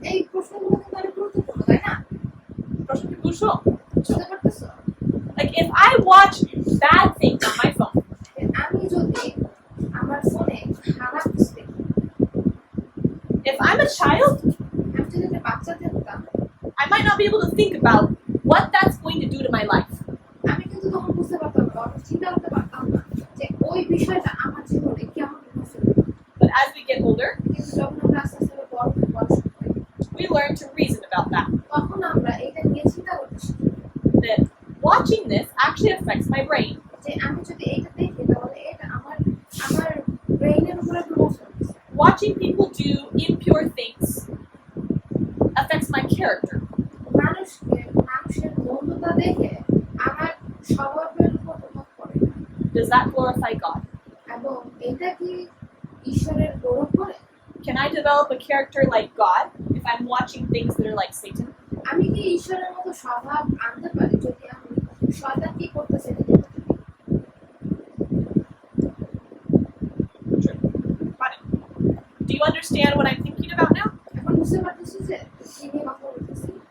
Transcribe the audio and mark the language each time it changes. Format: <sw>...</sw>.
<bn>এই প্রশ্নগুলো কিন্তু অনেক গুরুত্বপূর্ণ, তাই না? বুঝতে পারতেছো?</bn> <en>Like, if I watch bad things on my phone,</en> <bn>আমি যদি আমার ফোনে খারাপ কিছু দেখি,</bn> <en>if I'm a child,</en> <bn>আমি যদি একটা বাচ্চা থাকতাম,</bn> <en>I might not be able to think about what that's going to do to my life.</en> <bn>আমি কিন্তু তখন বুঝতে পারতাম না, অথবা চিন্তা করতে পারতাম না যে ওই বিষয়টা আমার জীবনে কেমন প্রভাব ফেলবে।</bn> <en>But as we get older,</en> <bn>কিন্তু যখন আমরা আস্তে আস্তে বড় শুরু করি,</bn> <en>we learn to reason about that.</en> <bn>তখন আমরা এটা নিয়ে চিন্তা করতে শিখি</bn> <en>That watching this actually affects my brain.</en> <bn>যে আমি যদি এটা দেখি তাহলে এটা আমার ব্রেইনের উপরে প্রভাব ফেলছে।</bn> <en>Watching people do impure things affects my character.</en> <bn>মানুষের মন্দতা দেখে আমার স্বভাবের উপর প্রভাব পড়ে</bn> <en>Does that glorify God?</en> <bn>এবং এটা কি ঈশ্বরের গৌরব করে?</bn> <en>Can I develop a character like God if I'm watching things that are like Satan?</en> <bn>আমি কি ঈশ্বরের মতো স্বভাব আনতে পারি যদি আমি শয়তান কি করতেছে এটা দেখতে থাকি?</bn> <en>True. Got it. Do you understand what I'm thinking about now?</en> <bn>এখন বুঝতে পারতেছি যে কি নিয়ে কথা বলতেছি।</bn>